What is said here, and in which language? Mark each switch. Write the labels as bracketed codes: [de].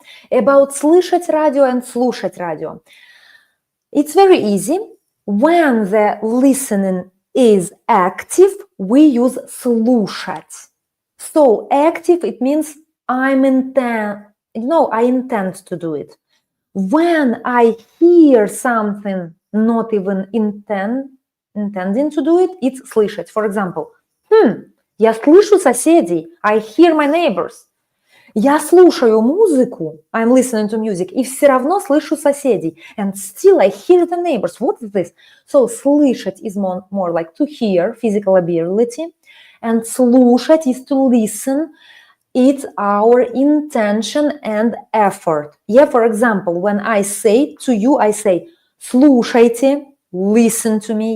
[en] About слышать радио and слушать радио. It's very easy. When the listening is active, we use слушать. So, active, it means I intend to do it. When I hear something, not even intending to do it, it's слышать. For example, [ru] я слышу соседей. [en] I hear my neighbors. [ru] Я слушаю музыку. [en] I'm listening to music. [ru] И все равно слышу соседей. [en] And still I hear the neighbors. What is this? So, слышать is more like to hear, physical ability. And слушать is to listen. It's our intention and effort. Yeah, for example, when I say to you, I say слушайте, listen to me.